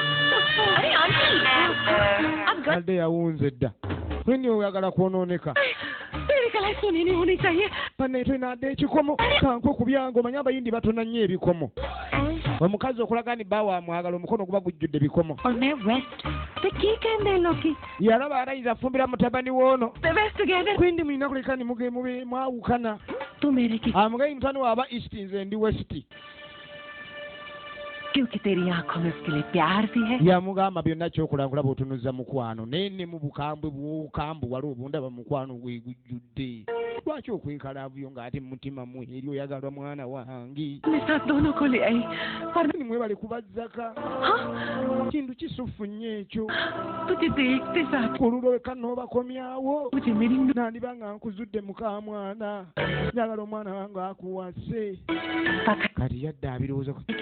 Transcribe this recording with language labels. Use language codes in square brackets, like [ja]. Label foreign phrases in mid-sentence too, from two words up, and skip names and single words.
[lg] adde yawunze dda kwini oyagala kwonooneka pannaye twenadde ekikomo kanko ku byange omanye abayindi batona nnyo ebikomo omukazi okulaga ni bawa amwagala omukono guba gujjudde ebikomo yalaba arayinza afumbira mutabani woono kwindi mulina kuleka ni mube mwawukana amugayi mutani waaba east nze ndi west [hi] क्योंकि तेरी आंखों में उसके लिए प्यार भी है [lg] yamugamba byonna kyokola nkulaba otunuza mukwano naye ne mu bukambwe bw'obukambwe wali obundaba mukwano gwegujjudde lwaki okwekalaavuyo ng'ate mu mutima mwe eri oyagalwa mwana wange mwebale kubazzaka kintu kisufu nnyo ekyo kululoweka n'obakomyawo nandiba nga nkuzudde mukamwana njagala omwana wange akuwase kati yadde abirowooza